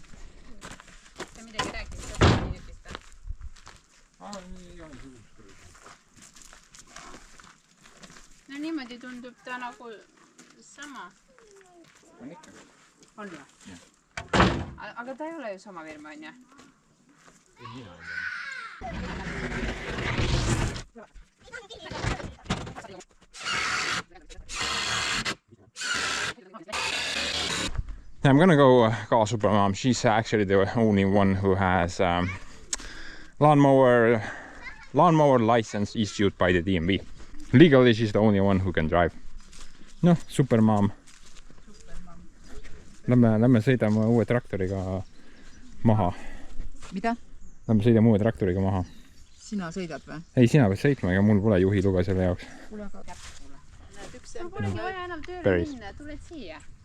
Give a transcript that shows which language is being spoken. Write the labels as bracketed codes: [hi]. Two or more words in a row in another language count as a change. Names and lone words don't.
[et] Sa midagi rääkis ka minutist? No niimoodi tundub ta nagu sama. On ikka. On või? Aga ta ei ole ju sama firma, on ju? Ei mina ei [en] I'm gonna go call Supermom. She's actually the only one who has lawnmower license issued by the DMV. Legally, she's the only one who can drive. No, Supermom. [et] Lähme sõidame uue traktoriga maha. Mida? Lähme sõidame uue traktoriga maha. Sina sõidad või? Ei, sina pead sõitma, ega mul pole juhiluba selle jaoks. Kuule aga käpsule. Näed, üks ämber. Polegi vaja enam tööle minna, tuled siia.